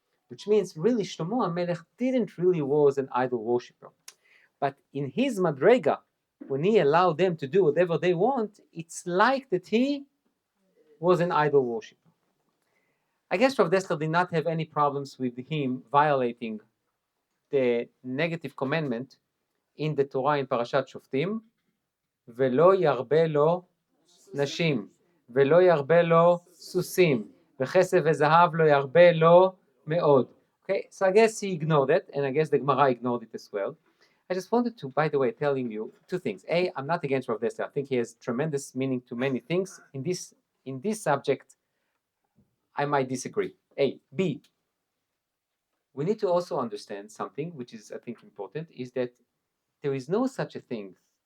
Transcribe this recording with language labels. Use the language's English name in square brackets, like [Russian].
[English] Which means really Shlomo HaMelech didn't really was an idol worshipper. But in his madrega, when he allowed them to do whatever they want, it's like that he was an idol worshipper. I guess Rav Dessler did not have any problems with him violating the negative commandment in the Torah in Parashat Shoftim, [Hebrew] ולא ירבה לו נשים, ולא ירבה לו סוסים, וכסף וזהב לא ירבה לו מאוד. [English] Okay, so I guess he ignored it, and I guess the Gemara ignored it as well. I just wanted to, by the way, telling you two things. A, I'm not against Rav Dessler. I think he has tremendous meaning to many things. In this subject, I might disagree. A. B, we need to also understand something, which is, I think, important, is that there is no such a thing.